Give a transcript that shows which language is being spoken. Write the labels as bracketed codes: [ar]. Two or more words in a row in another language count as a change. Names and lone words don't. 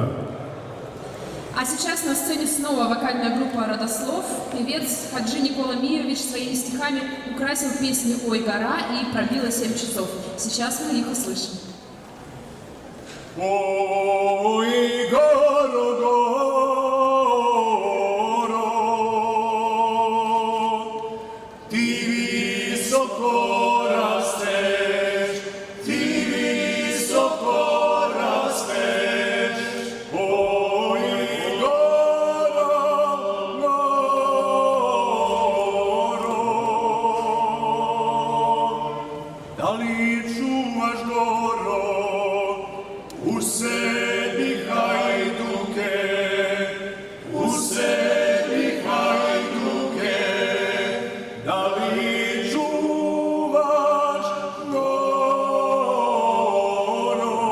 [ru] А сейчас на сцене снова вокальная группа «Родослов». Певец Хаджи Никола Миевич своими стихами украсил песни «Ой, гора» и «Пробило 7 часов». Сейчас мы их услышим. [sr] Ой, горо, горо, ти високо растеш, ти високо растеш. Ой, горо, горо, да ли čuvaš goro u sebi hajduke, u sebi hajduke, da li čuvaš goro?